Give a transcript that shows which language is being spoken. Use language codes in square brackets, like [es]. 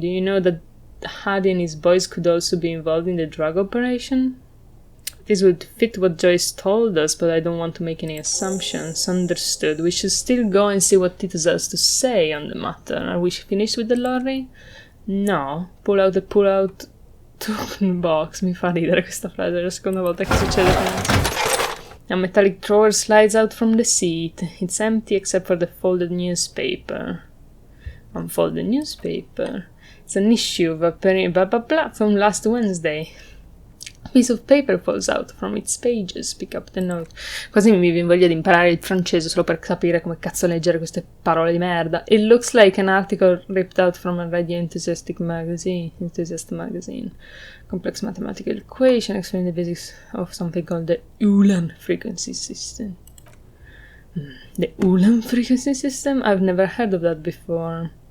[en] Do you know that Hardy and his boys could also be involved in the drug operation? This would fit what Joyce told us, but I don't want to make any assumptions. Understood. We should still go and see what Titus has to say on the matter. Are we finished with the lorry? No. Pull out box. [it] Mi fa ridere questa frase, è la seconda volta che succede. [en] A metallic drawer slides out from the seat. It's empty except for the folded newspaper. Unfolded newspaper. It's an issue of a blah blah blah from last Wednesday. A piece of paper falls out from its pages. Pick up the note. [it] Quasi mi viene voglia di imparare il francese solo per capire come cazzo leggere queste parole di merda. [en] It looks like an article ripped out from a radio enthusiast magazine. Complex mathematical equation explaining the basics of something called the Ulan frequency system. The Ulan frequency system? I've never heard of that before.